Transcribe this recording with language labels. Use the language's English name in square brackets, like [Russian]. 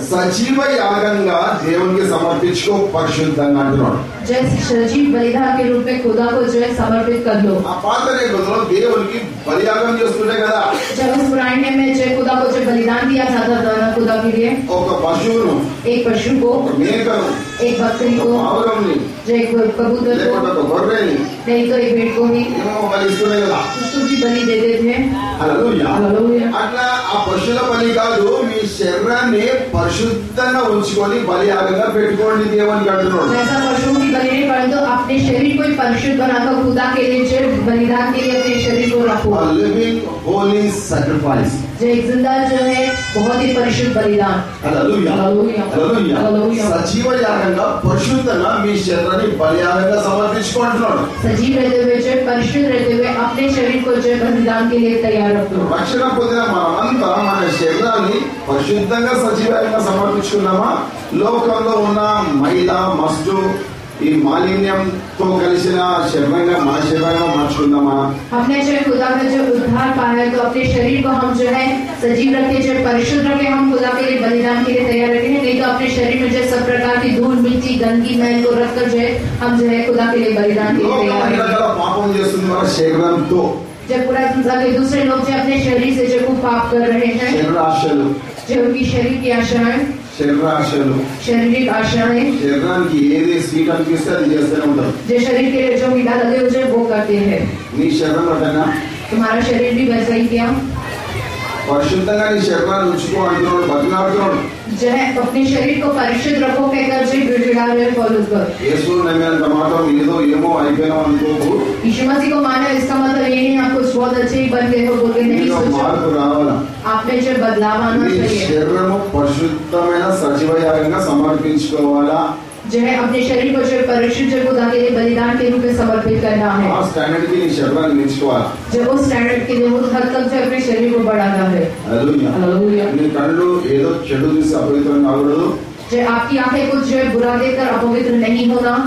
[Telugu] సజీవ యాగంగా దేవునికి సమర్పించుకో పరిశుద్ధంగా అంటున్నాడు. [Hindi] जैसे सजीव बलिदान के रूप में खुदा को जो है समर्पित कर लो। [Telugu] ఆ పాత నిబంధనలో దేవునికి బలియాగం చేస్తుండే కదా. [Hindi] जब उस पुराने में जो खुदा को जो बलिदान दिया जाता था ना खुदा के लिए, [Telugu] ఒక పశువును, [Hindi] एक पशु को, [Telugu] ఒక మేకను, [Hindi] एक बकरी [Telugu] ఒక [Hindi] को, [Telugu] పావురంని, [Hindi] जो एक कबूतर को, [Telugu] లేకపోతే ఒక గొర్రెని [Hindi] नहीं तो एक भेड़ को ही [Telugu] ఏమో బలిస్తుండే కదా. [Hindi] उसको भी बलि देते थे। [Telugu] హల్లెలూయా. [Hindi] हालेलुया। [Telugu] అట్లా ఆ పశువుల బలి కాదు, మీ శరీరాన్ని పరిశుద్ధంగా ఉంచుకొని బలియాగంగా పెట్టుకోండి దేవునికి అంటున్నాడు. [Hindi] ऐसा पशुओं की बलि नहीं, परंतु अपने शरीर को ही परिशुद्ध बनाकर खुदा के लिए जो बलिदान के लिए अपने शरीर को रखो। [English] Living holy sacrifice. [Hindi] जो एक जिंदा जो है बहुत ही परिशुद्ध बलिदान। [Telugu] హల్లెలూయా. [Hindi] हालेलुया। [Telugu] హల్లెలూయా. [Hindi] हालेलुया। [Telugu] సజీవ యాగంగా పరిశుద్ధంగా మీ శరీరాన్ని బలియాగంగా సమర్పించుకుంటున్నాడు. [Hindi] सजीव रहते हुए जो परिशुद्ध रहते हुए अपने शरीर को जो बलिदान के लिए तैयार रखो। [Telugu] రక్షణ పొందిన మనమంతా మన శరీరాన్ని పరిశుద్ధంగా సజీవంగా సమర్పించుకున్నామా? లోకంలో ఉన్న మైల మస్టు ఈ మాలిన్యంతో కలిసిన శరీరంగా మన శరీరంగా మార్చుకుందామా? [Hindi] हमने जो खुदा का जो उद्धार पाया है तो अपने शरीर को हम जो है सजीव रखे, जो परिशुद्ध रखे, हम खुदा के लिए बलिदान के लिए तैयार रखे हैं। नहीं तो अपने शरीर में जो सब प्रकार की धूल मिट्टी गंदगी मैल को रखकर जो है हम जो है खुदा के लिए बलिदान के लिए तैयार [Telugu] లోకం [Hindi] रखे। [Telugu] రకాల పాపం చేస్తుంది మన శరీరంతో. [Hindi] जब पूरा संसार के दूसरे लोग जो अपने शरीर से जो पाप कर रहे हैं, [Telugu] శరీరాశలు, [Hindi] जो उनकी शरीर की आशाएं, [Telugu] శరీరాశలు, [Hindi] शारीरिक आशाएं, [Telugu] శరీరానికి ఏది స్వీట్ అనిపిస్తే అది చేస్తూనే ఉంటారు. [Hindi] जो शरीर के लिए जो मीठा लगे जो वो करते हैं। [Telugu] నీ శరీరం అటనా [Hindi] तुम्हारा शरीर भी वैसा ही किया। [Telugu] పరిశుద్ధంగా నీ శరీరాన్ని ఉంచుకో అంటున్నాడు, బతిలాడుతున్నాడు. [Hindi] जो है अपने शरीर को परिशुद्ध रखो कहकर जो गिड़गिड़ा रहे हैं पौलुस पर। [Telugu] యేసు నమ్మినంత మాత్రం ఏదో ఏమో అయిపోయినాం అనుకోకు. [Hindi] यीशु मसीह को माना इसका मतलब ये नहीं आप कुछ बहुत अच्छे ही बन गए हो बोल के नहीं [Telugu] నీలో [Hindi] सोचो। [Telugu] మార్పు రావాలా? [Hindi] आप में जो बदलाव आना [Telugu] నీ [Hindi] चाहिए, [Telugu] శరీరము పరిశుద్ధమైన సజీవ యాగంగా సమర్పించుకోవాలా? [Hindi] जो है अपने शरीर को जो परिशुद्ध जो खुदा के लिए बलिदान के रूप में समर्पित करना है। [Telugu] ఆ స్టాండర్డ్ కి నీ శరీరాన్ని మించుకోవాలా? [Hindi] जो उस स्टैंडर्ड के लिए उस हद तक जो अपने शरीर को बढ़ाना है। [Telugu] హల్లెలూయా. [Hindi] हालेलुया। [Telugu] నీ కళ్ళు ఏదో చెడు చూసి అపవిత్రం కాకూడదు. [Hindi] जो आपकी आंखें कुछ जो है बुरा देखकर अपवित्र नहीं होना।